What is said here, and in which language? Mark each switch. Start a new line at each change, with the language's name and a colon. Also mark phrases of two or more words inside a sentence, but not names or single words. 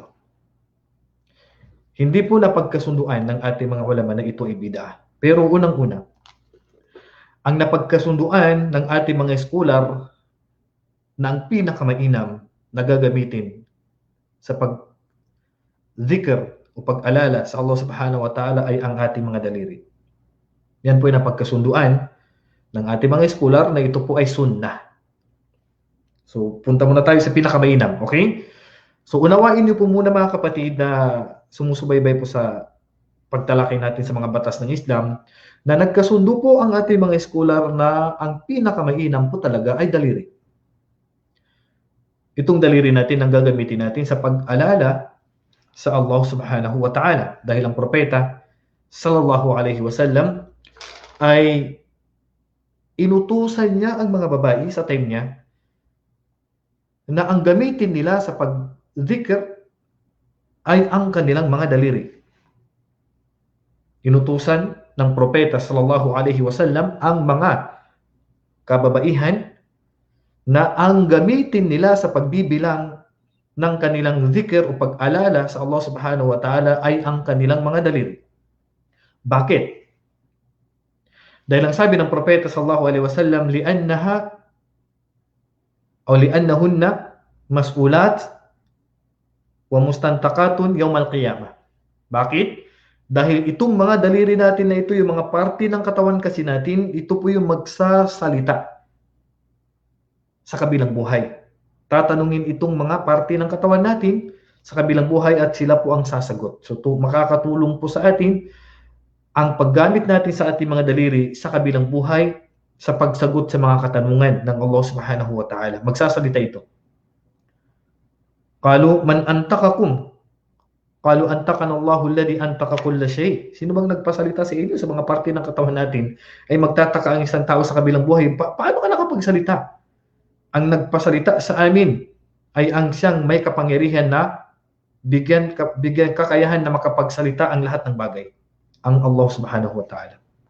Filipino: Hindi po napagkasunduan ng ating mga ulama na ito ay bid'a. Pero unang-una, ang napagkasunduan ng ating mga scholar na ang pinakamainam na gagamitin sa pag-dhikr o pag-alala sa Allah
Arabic: سبحانه وتعالى
Filipino: ay ang ating mga daliri. Yan po ay napagkasunduan ng ating mga scholar na ito po ay sunnah. So, punta muna tayo sa pinakamainam, okay? So, unawain niyo po muna mga kapatid na sumusubaybay po sa pagtalakay natin sa mga batas ng Islam na nagkasundo po ang ating mga scholar na ang pinakamainam po talaga ay daliri. Itong daliri natin ang gagamitin natin sa pag-alala sa Allah
Arabic: سبحانه وتعالى
Filipino: dahil ang propeta
Arabic: صلى الله عليه وسلم
Filipino: ay inutusan niya ang mga babae sa time niya na ang gamitin nila sa pag-dhikr ay ang kanilang mga daliri. Inutusan ng propeta
Arabic: صلى الله عليه وسلم
Filipino: ang mga kababaihan na ang gamitin nila sa pagbibilang ng kanilang dhikr o pag-alala sa Allah
Arabic: سبحانه وتعالى
Filipino: ay ang kanilang mga daliri. Bakit? Dahil ang sabi ng propeta
Arabic: صلى الله عليه وسلم, لأنهن مسؤولات ومستنطقات يوم القيامة.
Filipino: Bakit? Dahil itong mga daliri natin na ito, yung mga parte ng katawan kasi natin, ito po yung magsasalita sa kabilang buhay. Tatanungin itong mga parte ng katawan natin sa kabilang buhay at sila po ang sasagot. So makakatulong po sa atin ang paggamit natin sa ating mga daliri sa kabilang buhay sa pagsagot sa mga katanungan ng Allah
Arabic: سبحانه وتعالى.
Filipino: Magsasalita ito.
Arabic: قالوا من أنطقكم? قالوا أنطقنا الله الذي أنطق كل شيء.
Filipino: Sino bang nagpasalita sa inyo sa mga parte ng katawan natin? Ay magtataka ang isang tao sa kabilang buhay. Paano ka nakapagsalita? Ang nagpasalita sa amin ay ang siyang may kapangyarihan na bigyan kakayahan na makapagsalita ang lahat ng bagay. Ang Allah
Arabic: سبحانه وتعالى.